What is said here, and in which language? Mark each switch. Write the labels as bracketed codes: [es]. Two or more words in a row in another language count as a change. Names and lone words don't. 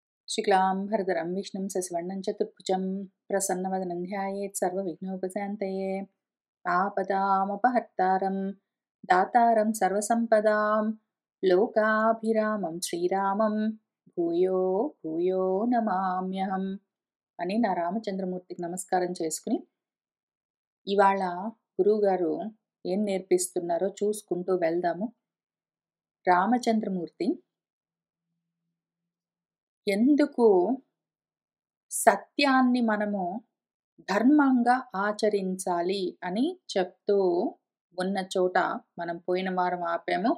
[sa] शुक्लांबरधरं विष्णुं शशिवर्णं चतुर्भुजं प्रसन्नवदनं ध्यायेत् सर्वविघ्नोपशान्तये। आपदामपहर्तारं दातारं सर्वसम्पदां लोकाभिरामं श्रीरामं భూయో భూయో నమామ్యహం [te] అని నా రామచంద్రమూర్తికి నమస్కారం చేసుకుని ఇవాళ గురువుగారు ఏం నేర్పిస్తున్నారో చూసుకుంటూ వెళ్దాము. రామచంద్రమూర్తి ఎందుకు సత్యాన్ని మనము ధర్మంగా ఆచరించాలి అని చెప్తూ ఉన్న చోట మనం పోయిన వారం ఆపాము.